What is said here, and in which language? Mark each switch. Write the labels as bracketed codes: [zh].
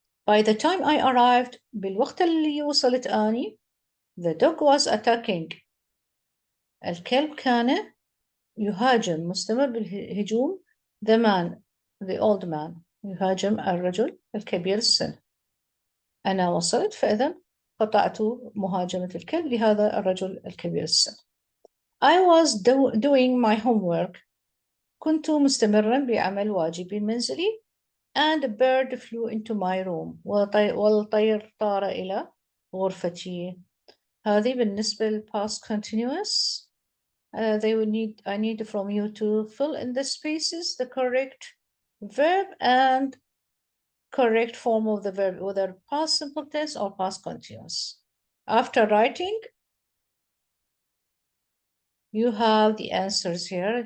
[en] By the time I arrived، [ar] بالوقت اللي وصلت أني، [en] the dog was attacking، [ar] الكلب كان يهاجم، مستمر بالهجوم. [en] the man، the old man، [ar] يهاجم الرجل الكبير السن. أنا وصلت، فإذا قطعت مهاجمة الكلب لهذا الرجل الكبير السن. [en] I was doing my homework، [ar] كنت مستمرا بعمل واجبي المنزلي. [en] and a bird flew into my room، [ar] والطير طار إلى غرفتي. هذه بالنسبة لل past continuous. [en] I need from you to fill in the spaces the correct verb and correct form of the verb, whether past simple tense or past continuous. After writing, you have the answers here.